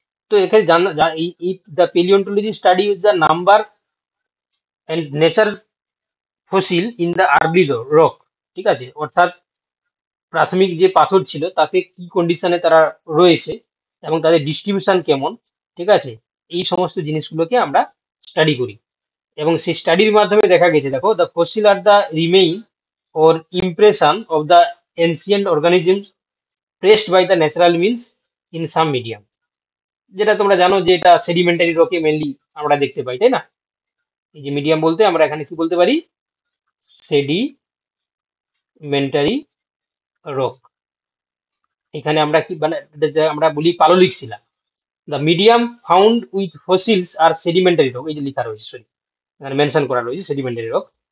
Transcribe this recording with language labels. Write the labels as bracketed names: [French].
[Bangla] তো এখানে এই [English] The paleontology study is the number and nature fossil in the early rock. [Bangla] ঠিক আছে, অর্থাৎ প্রাথমিক যে পাথর ছিল তাতে কি কন্ডিশনে তারা রয়েছে এবং তাদের ডিস্ট্রিবিউশন কেমন, ঠিক আছে, এই সমস্ত জিনিসগুলোকে আমরা স্টাডি করি। এবং সেই স্টাডির মাধ্যমে দেখা গেছে, দেখো [English] The fossil আর the remain or impression of the ancient organisms pressed by the natural means in some medium। [Bangla] যেটা তোমরা জানো যে এটা সেডিমেন্টারি রকে মেনলি আমরা দেখতে পাই, তাই না? এই যে মিডিয়াম বলতে আমরা এখানে কি বলতে পারি, সেডিমেন্টারি রক। এখানে আমরা কি মানে আমরা বলি পাললিক শিলা। [English] the medium found with fossils are sedimentary rock, [Bangla] এই যে লেখা রয়েছে, সরি এখানে মেনশন করা রয়েছে সেডিমেন্টারি রক।